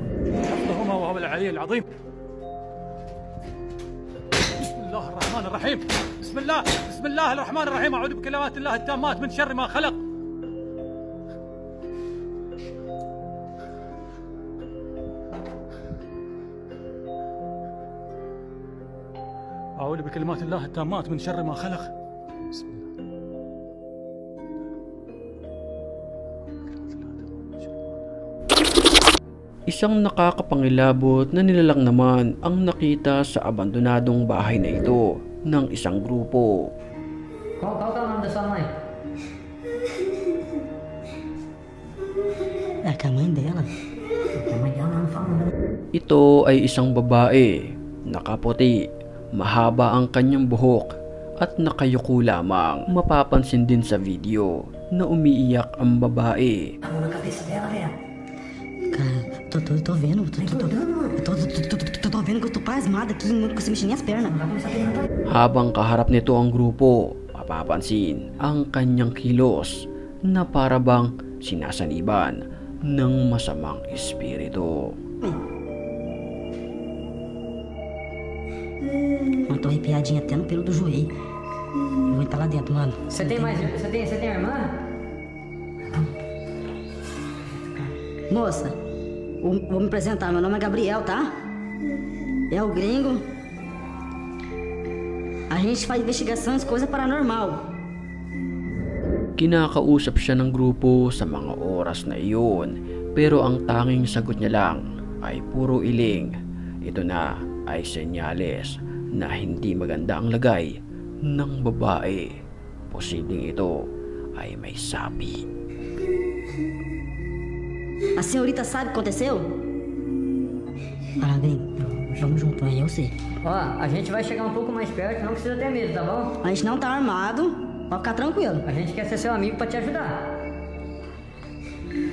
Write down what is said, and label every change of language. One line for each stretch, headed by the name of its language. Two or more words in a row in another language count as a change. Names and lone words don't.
Arabic: بسم الله الرحمن الرحيم. بسم الله الرحمن الرحيم. أعوذ بكلمات الله التامات من شر ما خلق. أعوذ بكلمات الله التامات من شر ما خلق. بسم الله.
Filipino: Isang nakakapangilabot na nilalang naman ang nakita sa abandonadong bahay na ito ng isang grupo.
Portuguese: Qual que é o nome da sua mãe? É que a mãe dela. A mãe dela não fala.
Filipino: Ito ay isang babae, nakaputi, mahaba ang kanyang buhok at nakayuko lamang. Mapapansin din sa video na umiiyak ang babae.
Portuguese: A mão na cabeça dela, velho. Cara, tô vendo. Tô vendo que eu tô pasmada aqui, não consigo mexer minhas pernas.
Filipino: Habang kaharap nito ang grupo, mapapansin ang kanyang kilos na para bang sinasaniban ng masamang espiritu.
Portuguese: Eu tô arrepiadinha até no pelo do joelho. Eu vou entrar lá dentro, mano. Você tem irmã? Moça, vou me apresentar. Meu nome é Gabriel, tá? É o gringo. A gente faz investigações, coisa paranormal.
Filipino: Kinakausap siya ng grupo sa mga oras na iyon, pero ang tanging sagot niya lang ay puro iling. Ito na ay senyales na hindi maganda ang lagay ng babae. Posibleng ito ay may sapi.
Portuguese: A senhorita sabe o que aconteceu? Parabéns, vamos junto aí, eu sei. Ó, a gente vai chegar um pouco mais perto, não precisa ter medo, tá bom? A gente não tá armado, pode ficar tranquilo. A gente quer ser seu amigo pra te ajudar.